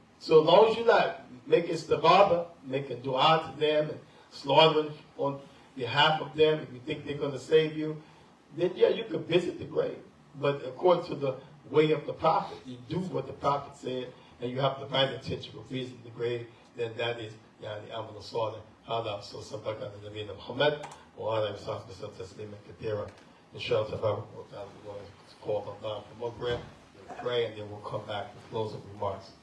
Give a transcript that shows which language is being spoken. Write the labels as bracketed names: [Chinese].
[English] So as long as you're not making istighatha, making dua to them, and slaughtering on behalf of them, if you think they're going to save you, then yeah, you could visit the grave. But according to the way of the Prophet, you do what the Prophet said, and you have the right intention of visiting the grave, then that is [Arabic] يعني عمل صالح. هذا صلى على نبينا محمد وعلى آله وصحبه وسلم تسليما كثيرا. إن شاء الله تبارك وتعالى [English] we're going to call them down for Maghrib, pray, and then we'll come back with closing remarks.